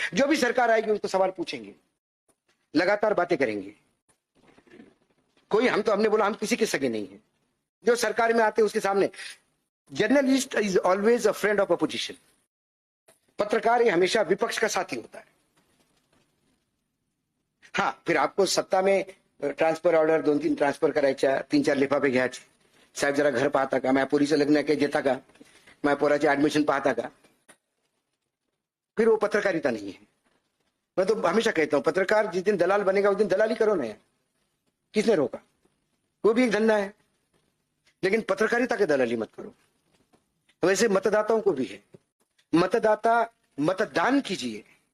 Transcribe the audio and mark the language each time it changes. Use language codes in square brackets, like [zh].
[hi] जो भी सरकार आएगी उनको सवाल पूछेंगे, लगातार बातें करेंगे। हमने बोला हम किसी के सगे नहीं है। जो सरकार में आते उसके सामने, [en] Journalist is always a friend of opposition. [hi] पत्रकार ये हमेशा विपक्ष का साथी होता है। हाँ, फिर आपको सत्ता में [mr] ट्रान्सफर ऑर्डर 2-3 ट्रान्सफर करायच्या, 3-4 लिफाफे घ्यायचे, साहेब जरा घर पाहता का, माझ्या पोरीचं लग्न काही देता का, माझ्या पोराचे ऍडमिशन पाहता का? [hi] फिर वो पत्रकारिता नहीं है। मैं तो हमेशा कहता हूं पत्रकार जिस दिन दलाल बनेगा उस दिन दलाली करो ना यार, किसने रोका? वो भी एक धंधा है, लेकिन पत्रकारिता के दलाली मत करो। वैसे मतदाताओं को भी है, मतदाता मतदान कीजिए।